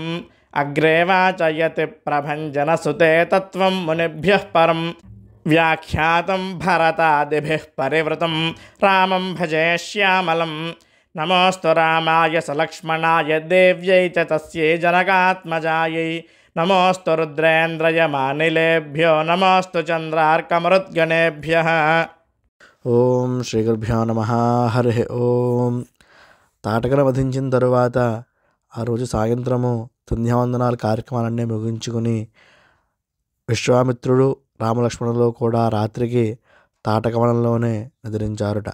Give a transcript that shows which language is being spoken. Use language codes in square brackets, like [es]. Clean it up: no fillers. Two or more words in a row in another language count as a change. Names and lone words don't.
[sa] अग्रे वाचयति प्रभञ्जनसुते तत्त्वं मुनिभ्यः परं व्याख्यातं भरतादिभिः परिवृतं रामं भजे श्यामलं. नमोऽस्तु रामाय सलक्ष्मणाय देव्यै च तस्यै जनकात्मजायै. नमोऽस्तु रुद्रेन्द्रयमानिलेभ्यो नमोऽस्तु चन्द्रार्कमरुद्गणेभ्यः. ఓం శ్రీ గురుభ్యో నమః. హరి ఓం. [te] తాటకను వధించిన తరువాత ఆ రోజు సాయంత్రము సంధ్యావందనాల కార్యక్రమాలన్నీ ముగించుకుని విశ్వామిత్రుడు రామలక్ష్మణులు కూడా రాత్రికి తాటకవనంలోనే నిద్రించారుట.